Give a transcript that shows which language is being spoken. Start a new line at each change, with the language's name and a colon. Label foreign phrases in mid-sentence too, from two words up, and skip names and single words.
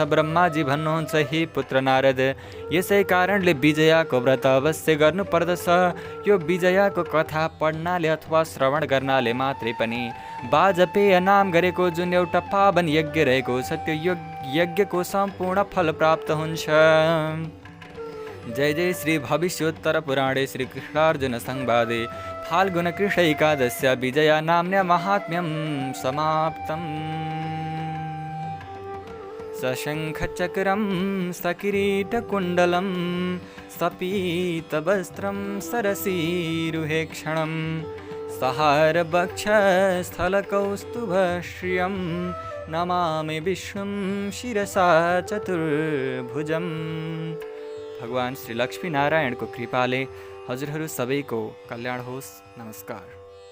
Nepali: ब्रह्माजी भन्नुहुन्छ, हे पुत्र नारद, यसै कारणले विजयाको व्रत अवश्य गर्नुपर्दछ। यो विजयाको कथा पढ्नाले अथवा श्रवण गर्नाले मात्रै पनि वाजपेय नाम गरेको जुन एउटा पावन यज्ञ रहेको छ त्यो यज्ञको सम्पूर्ण फल प्राप्त हुन्छ।
Sanskrit: जय जय श्री भविष्योत्तर पुराणे श्री कृष्णार्जुन संवादे फाल्गुन कृष्ण एकादश्या विजया नाम्न्या महात्म्यं समाप्तम्। सशङ्खचक्रं सकिरीटकुण्डलं सपीतवस्त्रं सरसीरुहेक्षणं सहारवक्षस्थलकौस्तुभश्रियं नमामि विष्णुं शिरसा चतुर्भुजम्।
Nepali: भगवान श्री लक्ष्मी नारायणको कृपाले हजुरहरू सबैको कल्याण होस्। नमस्कार।